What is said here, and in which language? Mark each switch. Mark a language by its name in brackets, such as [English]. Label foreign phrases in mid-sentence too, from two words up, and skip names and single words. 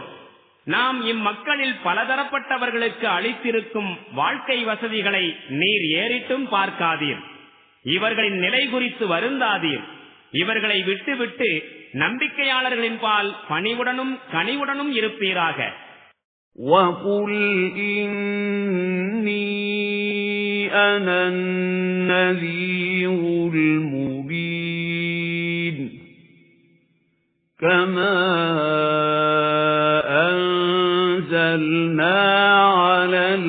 [Tamil] நாம் இம்மக்களில் பலதரப்பட்டவர்களுக்கு அளித்திருக்கும் வாழ்க்கை வசதிகளை நீர் ஏறிட்டும் பார்க்காதீர். இவர்களின் நிலை குறித்து வருந்தாதீர். இவர்களை விட்டுவிட்டு நம்பிக்கையாளர்களின் பால் பணிவுடனும் கனிவுடனும் இருப்பீராக. [Arabic] وَقُلْ إِنِّي أَنَا النَّذِيرُ الْمُبِينُ كَمَا أَنزَلْنَا عَلَى